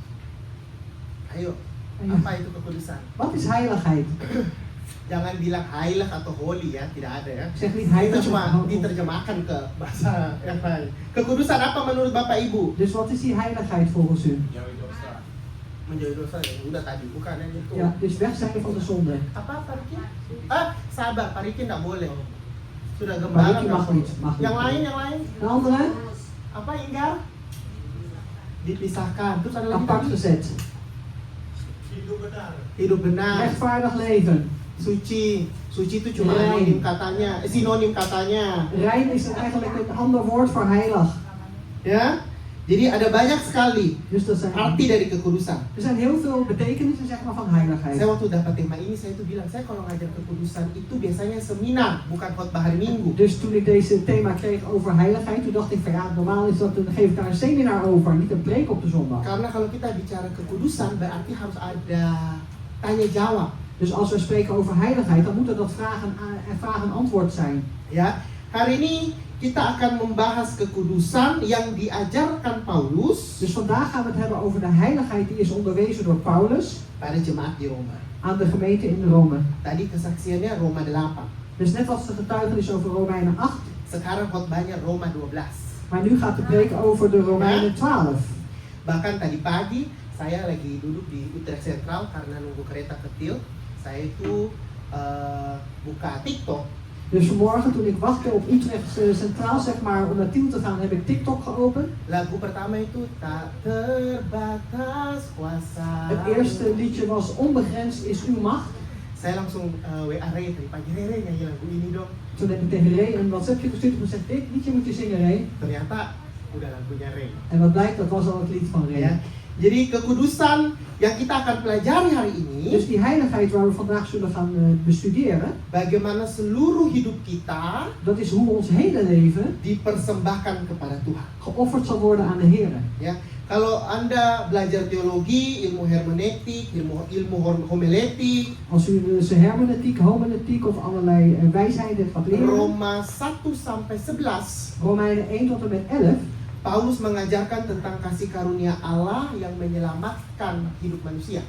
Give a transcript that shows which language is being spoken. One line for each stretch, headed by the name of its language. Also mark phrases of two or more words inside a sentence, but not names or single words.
Indonesian: Ayo, apa itu kekudusan?
Dutch: Wat is heiligheid?
Indonesian: Jangan bilang heilig atau holy ya, tidak ada ya.
Dutch: Ik zeg niet
Indonesian: Itu
Dutch: heilig.
Indonesian: cuma diterjemahkan ke bahasa yang lain. Kekudusan apa menurut Bapak Ibu?
Dutch: Dus wat is die heiligheid volgens u?
Indonesian: Menjauhi dosa ya, udah tadi, bukan yang itu.
Dutch: Ja, dus weg zijn van de zonde.
Indonesian: Apa Pak Riki? Sabar, Pak Riki nggak boleh. Sudah Pak gembala Riki nggak
Dutch: mag
Indonesian: boleh.
Dutch: niet, mag niet.
Indonesian: Yang lain, yang lain.
Dutch: De andere,
Indonesian: Apa Inggar? Dipisahkan. Terus ada lagi
Dutch: apart
Indonesian: tadi?
Dutch: gezet.
Indonesian: Hidup benar.
Dutch: Rechtvaardig leven.
Indonesian: Suci. Suci itu cuma
Dutch: Rein.
Indonesian: sinonim katanya.
Dutch: Rein is eigenlijk een ander woord voor heilig.
Indonesian: Ya. Jadi ada banyak sekali
Dutch: Dus dat zijn,
Indonesian: arti dari kekudusan.
Dutch: er zijn heel veel betekenissen zeg maar, van heiligheid.
Indonesian: Saya waktu dapat tema ini, saya tuh bilang, saya kalau ngajar kekudusan itu biasanya seminar, bukan khotbah hari Minggu.
Dutch: Dus toen ik deze thema kreeg over heiligheid, toen dacht ik van ja, normaal is dat, dan geef ik daar een seminar over, niet een preek op de zondag.
Indonesian: Karena kalau kita bicara kekudusan, berarti harus ada tanya jawab.
Dutch: Dus als we spreken over heiligheid, dan moet er dat vraag-antwoord zijn.
Indonesian: Ya, hari ini kita akan membahas kekudusan yang diajarkan Paulus
Dutch: Dus vandaag gaan we het hebben over de heiligheid die is onderwezen door Paulus
Indonesian: pada jemaat di Roma.
Dutch: aan de gemeente in Rome.
Indonesian: Tadi kesaksiannya Roma 8.
Dutch: Dus net als de getuigenis over Romeinen 8,
Indonesian: Sekarang khotbahnya Roma 12.
Dutch: maar nu gaat de preek over de Romeinen 12.
Indonesian: Bahkan tadi pagi saya lagi duduk di Utrecht Central karena nunggu kereta ke Til. Saya itu buka TikTok.
Dutch: Dus vanmorgen toen ik wachtte op Utrecht Centraal, zeg maar, om naar Tiel te gaan, heb ik TikTok geopend.
Indonesian: Lagu pertama itu tak terbatas kuasa.
Dutch: Het eerste liedje was Onbegrensd is uw macht.
Indonesian: Saya langsung WA Ray tadi pagi, Ray nyanyi lagu ini dong.
Dutch: Toen heb ik tegen Ray een WhatsAppje gestuurd en gezegd, dit liedje moet je zingen, Ray.
Indonesian: Ternyata udah lagunya Ray.
Dutch: En wat blijkt, dat was al het lied van Ray.
Indonesian: Ya. Jadi kekudusan yang kita akan pelajari hari ini,
Dutch: Dus die heiligheid waar we vandaag zullen gaan bestuderen,
Indonesian: bagaimana seluruh hidup kita
Dutch: dat is hoe ons hele leven
Indonesian: dipersembahkan kepada Tuhan.
Dutch: geofferd zal worden aan de Heer.
Indonesian: Ya, kalau Anda belajar teologi, ilmu hermeneutik, ilmu homiletik,
Dutch: Als u dus hermeneutiek, homiletiek of allerlei wijsheden gaat leren,
Indonesian: Roma 1 sampai 11,
Dutch: Romeinen 1 tot en met 11,
Indonesian: Paulus mengajarkan tentang kasih karunia Allah yang menyelamatkan hidup manusia.